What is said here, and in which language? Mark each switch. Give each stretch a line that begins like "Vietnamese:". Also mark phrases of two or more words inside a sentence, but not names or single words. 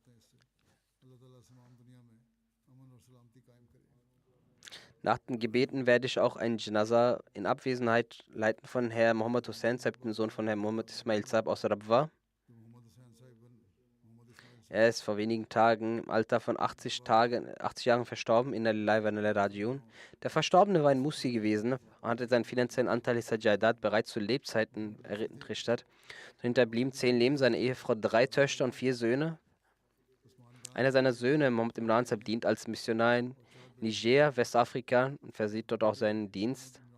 German: Nach den Gebeten werde ich auch ein Janaza in Abwesenheit leiten von Herrn Mohammed Hussein, dem Sohn von Herrn Mohammed Ismail Saab aus Rabwa. Er ist vor wenigen Tagen im Alter von 80 Jahren verstorben,
Arabic: inna lillahi wa inna ilaihi rajiun.
German: Der Verstorbene war ein Musi gewesen und hatte seinen finanziellen Anteil Sajadat bereits zu Lebzeiten entrichtet. So hinterblieben 10 Leben, seine Ehefrau 3 Töchter und 4 Söhne. Einer seiner Söhne, Mohammed Imran Saab, dient als Missionar in Niger, Westafrika und versieht dort auch seinen Dienst.